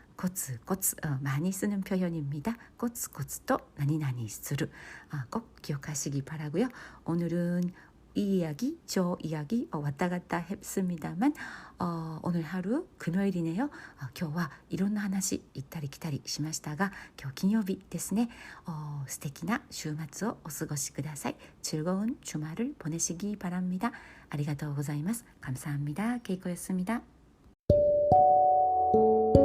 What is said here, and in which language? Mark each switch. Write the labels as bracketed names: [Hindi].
[Korean] コツコツ 많이 쓰는 표현입니다. 코츠코츠도何々する 꼭 기억하시기 바라고요. 오늘은 이 이야기 저 이야기 왔다 갔다 했습니다만 오늘 하루 금요일이네요. [Japanese] 今日は色んな話行ったり来たりしましたが今日金曜日ですね。素敵な週末をお過ごしください。 [Korean] 즐거운 주말을 보내시기 바랍니다. [Japanese] ありがとうございます。 [Korean] 감사합니다. 케이코였습니다.